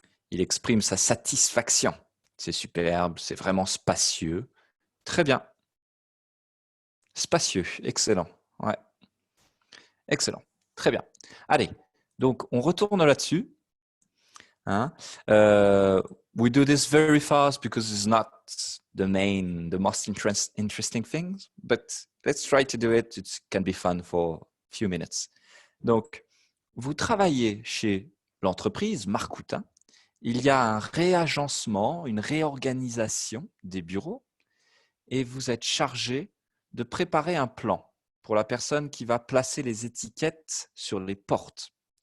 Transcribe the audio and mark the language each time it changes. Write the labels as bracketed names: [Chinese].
[French] Il exprime sa satisfaction. C'est superbe, c'est vraiment spacieux. Très bien. Spacieux, excellent. Ouais, excellent. Très bien. Allez, donc on retourne là-dessus, hein. [English] We do this very fast because it's not the most interesting things, but let's try to do it. It can be fun for a few minutes. [French] Donc, vous travaillez chez l'entreprise Marcoutin. Il y a un réagencement, une réorganisation des bureaux et vous êtes chargé de préparer un plan pour la personne qui va placer les étiquettes sur les portes.